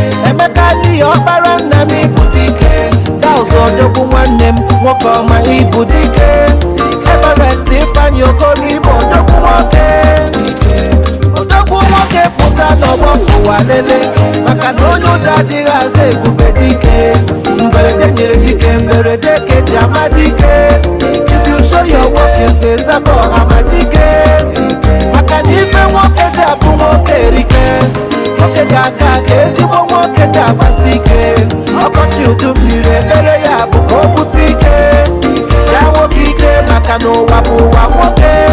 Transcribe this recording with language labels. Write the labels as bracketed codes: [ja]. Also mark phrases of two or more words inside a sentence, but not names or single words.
[ig] Emeka Lee Ọkpara nna m ibu dike. Charles Odogwu nwanne m, nwoke ọma ibu dike. Everest Ifeanyi Okoro ibu odogwu nwoke. Odogwu nwoke pụta n'ọgbọ ka ụwa lele, maka na onye ụjọ adịghị aza ebube dike. Mberede nyere dike, mberede ka eji ama dike. [en] If you show your workings, [ig] zaba ọha ma dike. Maka na ife nwoke ji abụ nwoke erike. Nwoke ga-aka ka ezigbo nwoke ga-agbasi ike. Ọkọchị udu mmiri, ekpere ya bụ ka o bute ike. Jaa nwoke ike, maka na ụwa bụ ụwa nwoke.